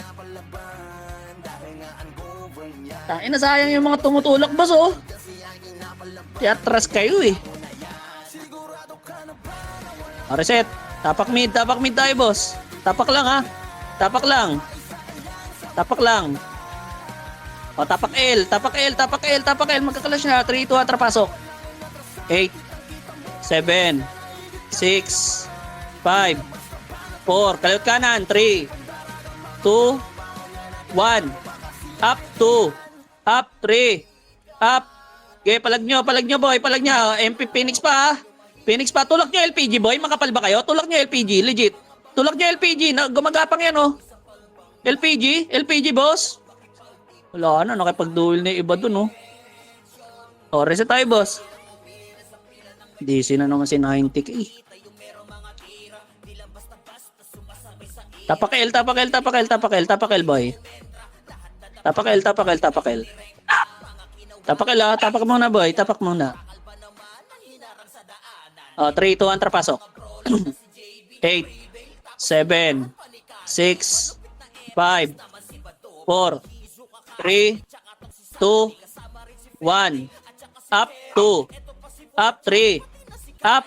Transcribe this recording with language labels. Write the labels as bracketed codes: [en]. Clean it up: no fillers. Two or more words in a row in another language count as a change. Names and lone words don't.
[tl] Tain na sayang yung mga tumutulak boss oh. Tiatras kayo eh. Reset. Tapak mid tayo boss. Tapak lang ha. Tapak lang. Tapak lang. O tapak L, tapak L, tapak L, tapak L. Magkakalash na. 3, 2, 1, pasok. 8, 7, 6, 5, 4. Kaliwat kanan. 3, 2, 1. [en] Up 2. Up 3. Up. [tl] Okay, palag nyo boy, palag nyo. MP Phoenix pa ha. Phoenix pa, tulak nyo LPG boy, makapal ba kayo? Tulak nyo LPG, legit. Tulak nyo LPG, gumagapang yan oh. LPG, LPG boss. Wala na, nakipag-duel na yung iba dun oh. O, reset tayo boss. DC na naman si 90k. Tapak L, tapak L, tapak L, tapak L, tapak L boy. Tapak L, tapak L, tapak L. Tapak L ha, tapak muna boy, tapak muna. Oh, 3, 2, 1, trapasok. 8, 7, 6, 5, 4, 3, 2, 1. [en] Up 2. Up 3. Up.